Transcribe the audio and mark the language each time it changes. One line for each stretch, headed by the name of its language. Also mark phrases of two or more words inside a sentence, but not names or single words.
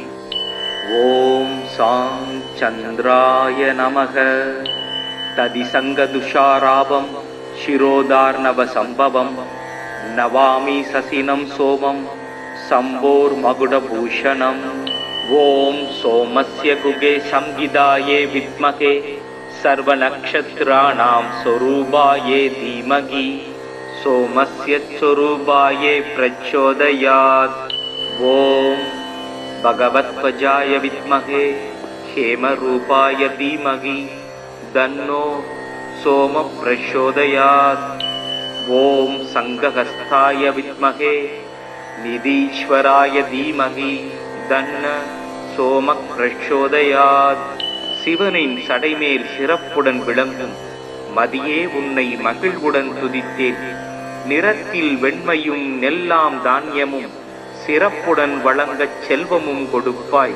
Sanskrit: ॐ सां चन्द्राय नमः. दधिशङ्खतुषाराभं क्षीरोदार्णवसम्भवम् नमामि शशिनं सोमं शम्भोर्मुकुटभूषणम्. ॐ सोमस्य कुके संहिताये विद्महे सर्वनक्षत्राणां स्वरूपाये धीमहि सोमस्य स्वरूपाये प्रचोदयात्। ओम भगवत्वजाय विद्महे हेमरूपाय धीमहि तन्नो सोम प्रचोदयात्। ॐ संघहस्ताय विद्महे निधीश्वराय धीमहि तन्नः सोम प्रचोदयात्.
Tamil: சிவனின் சடைமேல் சிறப்புடன் விளங்கும் மதியே உன்னை மகிழ்வுடன் துதித்தேன். நிறத்தில் வெண்மையும் நெல்லாம் தானியமும் சிறப்புடன் வழங்கச் செல்வமும் கொடுப்பாய்.